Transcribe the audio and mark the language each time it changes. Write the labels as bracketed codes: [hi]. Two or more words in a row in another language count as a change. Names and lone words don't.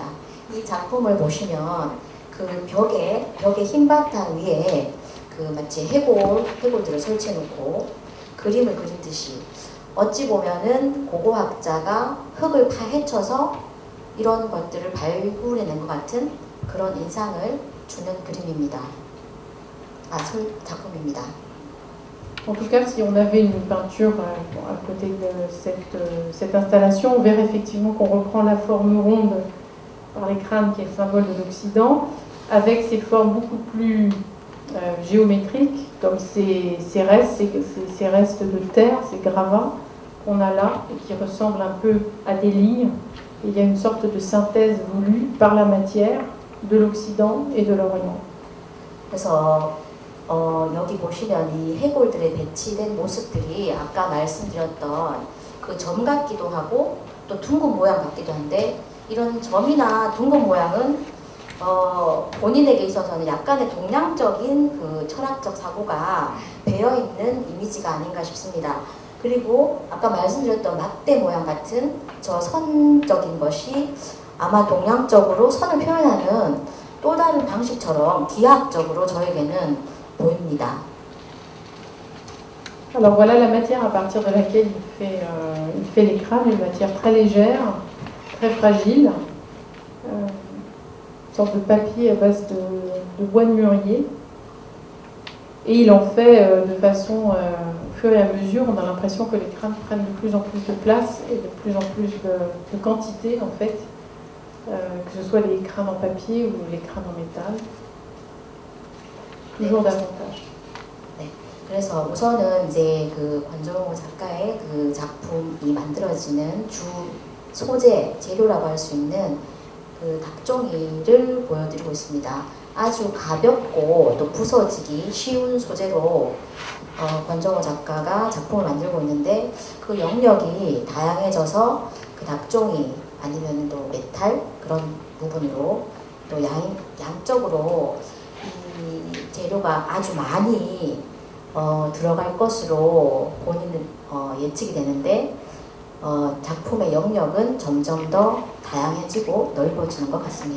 [ko] 이 작품을 보시면 그 벽에 흰 바탕 위에 그 마치 해골들을 설치해 놓고 그림을 그린 듯이 어찌 보면은 고고학자가 흙을 파헤쳐서 이런 것들을 발굴해낸 것 같은 그런 인상을 주는 그림입니다. 작품입니다. [fr] En tout cas, si on avait une peinture à côté de cette installation, on verrait effectivement qu'on reprend la forme ronde par les crânes qui est le symbole de l'Occident, avec ces formes beaucoup plus géométriques, comme ces restes de terre, ces gravats qu'on a là, et qui ressemblent un peu à des lignes. Et il y a une sorte de synthèse voulue par la matière de l'Occident et de l'Orient. [ko] 그래서 여기 보시면 이 해골들에 배치된 모습들이 아까 말씀드렸던 그 점 같기도 하고 또 둥근 모양 같기도 한데 이런 점이나 둥근 모양은 본인에게 있어서는 약간의 동양적인 그 철학적 사고가 배어있는 이미지가 아닌가 싶습니다. 그리고 아까 말씀드렸던 막대 모양 같은 저 선적인 것이 아마 동양적으로 선을 표현하는 또 다른 방식처럼 기하학적으로 저에게는 보입니다. [fr] Alors voilà la matière à partir de laquelle il fait les crânes, une matière très légère, très fragile, une sorte de papier à base de bois de mûrier. Et il en fait de façon, au fur et à mesure, on a l'impression que les crânes prennent de plus en plus de place et de plus en plus de quantité en fait, que ce soit les crânes en papier ou les crânes en métal. toujours davantage. [ko] 네, 그래서 우선은 이제 그 권정호 작가의 그 작품이 만들어지는 주 소재, 재료라고 할 수 있는 그 닭종이를 보여드리고 있습니다. 아주 가볍고 또 부서지기 쉬운 소재로 권정호 작가가 작품을 만들고 있는데 그 영역이 다양해져서 그 닭종이 아니면 또 메탈 그런 부분으로 또 양적으로 이 재료가 아주 많이 들어갈 것으로 본인은 예측이 되는데 작품의 영역은 점점 더 다양해지고 넓어지는 것 같습니다.